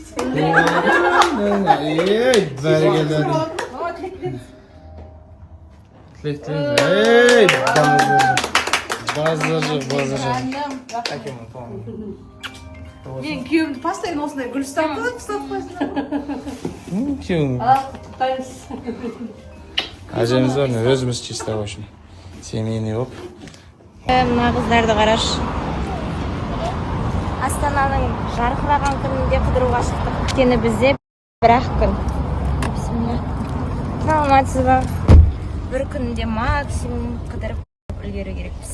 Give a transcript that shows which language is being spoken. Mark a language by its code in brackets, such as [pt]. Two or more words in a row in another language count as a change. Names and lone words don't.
[kk] Ей, бәрекелді. Ей, базар. Мен күйеуімді постоянно осындай гүл ұстап Күйеуің. Әжеміз бар, өзіміз [ru] чисто в общем. [kk] Семейный болып. Мына қыздарды қараш. Астананың жарқыраған күнінде қыдыруға шықтық. Өйткені бізде бір-ақ күн. Саламатсыз ба? Бір күнде максимум қыдырып үлгеру керекпіз.